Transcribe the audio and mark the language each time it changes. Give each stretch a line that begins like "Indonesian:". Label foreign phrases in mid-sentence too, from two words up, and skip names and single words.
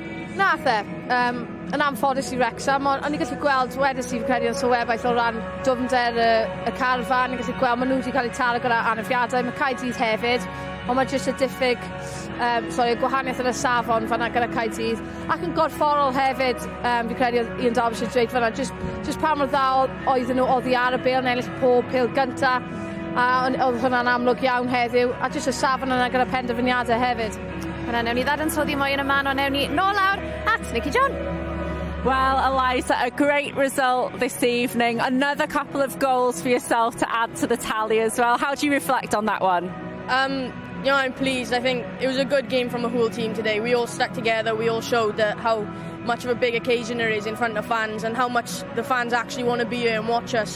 Welsh: Nath e, yn anffodus i Wrexham, ond o'n i gallu gweld, wedys i'n credu yn sylwebaeth o ran dwfnder y carfan, ni'n gallu gweld maen nhw wedi cael eu taro gyda anafiadau, mae Caerdydd hefyd, ond mae jyst y diffyg, gwahaniaeth yn y safon fanna gyda Caerdydd, ac yn gorfforol hefyd, fi'n credu Ian Derbyshire dweud fanna, jyst pa mor dda oedden nhw oddi ar y bil, yn ennill pob pil gynta, a oedd hwnna'n amlwg iawn heddiw, a jyst y safon yna gyda penderfyniadau hefyd. Hwnna, newn ni ddadansoddi mwy yn y man, ond newn ni nôl lawr at Nicky John.
English: Well, Eliza, a great result this evening. Another couple of goals for yourself to add to the tally as well. How do you reflect on that one? You know, I'm pleased. I think it was a good game from the whole team today. We all stuck together. We all showed that how much of a big occasion there is in front of fans and how much the fans actually want to be here and watch us.